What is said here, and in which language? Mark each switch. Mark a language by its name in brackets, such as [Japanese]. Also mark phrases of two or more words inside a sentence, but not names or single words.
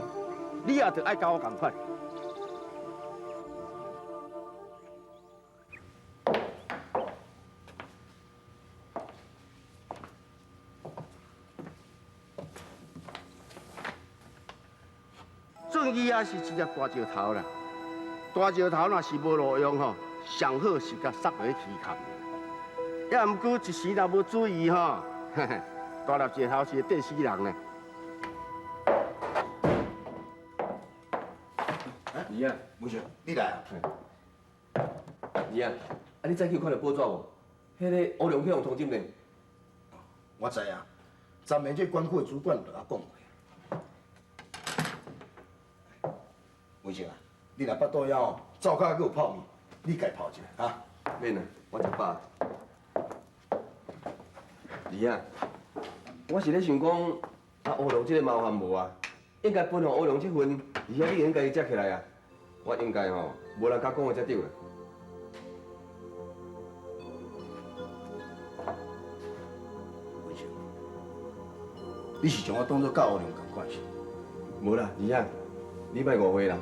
[Min Nan Chinese] 你也着爱甲我共款。准伊也是一粒大石头啦。大石头若是无路用吼，上好是甲塞落去溪坎。也毋过一时若无注意吼，嘿嘿，大粒石头是会电死人呢。姨啊，文成，你来啊？姨啊，你早起看到报纸无？迄个乌龙去用通缉呢？我知影，昨暝这管区的主管就甲讲过。文成啊，你若巴肚枵哦，灶骹还有泡面，你家泡一下啊。免啦，我食饱。姨啊，我是咧想讲，乌龙这个麻烦无啊？应该分互乌龙这份，姨啊，你应该接起来啊。我应该吼，无人甲讲我才对啦。文成，你是将我当作甲乌龙共款是？无啦，姨啊，你莫误会啦。